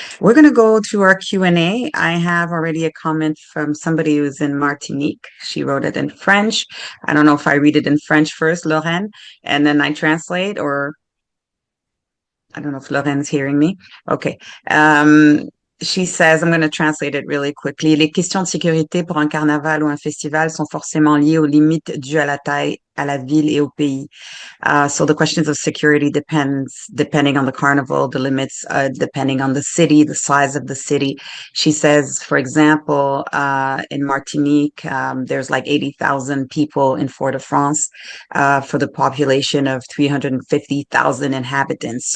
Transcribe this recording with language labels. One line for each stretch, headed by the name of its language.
English: We're going to go to our Q&A. I have already a comment from somebody who's in Martinique. She wrote it in French. I don't know if I read it in French first, Lorraine, and then I translate, or I don't know if Lorraine's hearing me. Okay. She says, I'm going to translate it really quickly.
French: Les questions de sécurité pour un carnaval ou un festival sont forcément liées aux limites dues à la taille, à la ville et au pays.
English: So the questions of security depending on the carnival, the limits, depending on the city, the size of the city. She says, for example, in Martinique, there's like 80,000 people in Fort-de-France, for the population of 350,000 inhabitants.